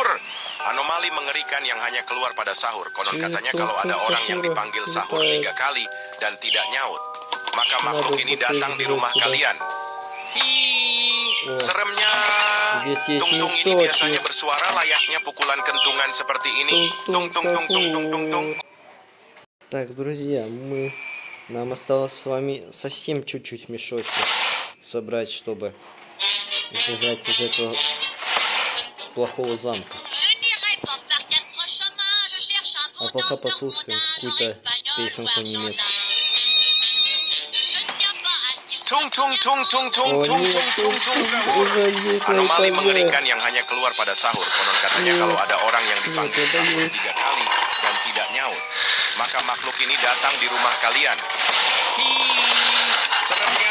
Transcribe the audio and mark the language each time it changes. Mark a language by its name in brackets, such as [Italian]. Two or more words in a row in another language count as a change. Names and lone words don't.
[Indonesian] Anomali mengerikan yang hanya keluar pada sahur. Konon katanya kalau ada orang yang dipanggil sahur 3 kali dan tidak nyaut, maka makhluk ini datang di rumah kalian. Hi, seremnya. Tung ini biasanya bersuara layaknya pukulan kentungan seperti ini. Tung. [Russian] Так, друзья, нам осталось с вами совсем чуть-чуть мешочков собрать, чтобы избежать из этого плохого замка. А пока послушаем какую-то песенку немецкую. [Indonesian] Tung sahur. Anomali mengerikan yang hanya keluar pada sahur. Konon katanya kalau ada orang yang dipanggil sahur 3 kali dan tidak nyaut, maka makhluk ini datang di rumah kalian. Hi, seremnya.